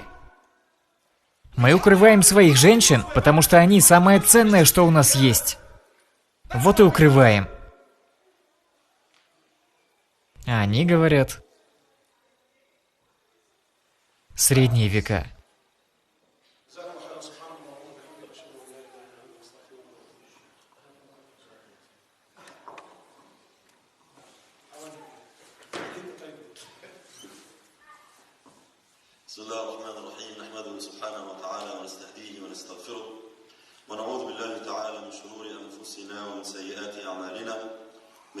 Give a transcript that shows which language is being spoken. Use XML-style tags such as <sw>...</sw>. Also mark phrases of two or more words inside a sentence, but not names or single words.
<ru>Мы укрываем своих женщин, потому что они самое ценное, что у нас есть. Вот и укрываем. А они говорят... Средние века.</ru> <ar>بسم الله الرحمن الرحيم نحمده سبحانه وتعالى ونستهديه ونستغفره ونعوذ بالله تعالى من شرور أنفسنا ومن سيئات أعمالنا من</ar>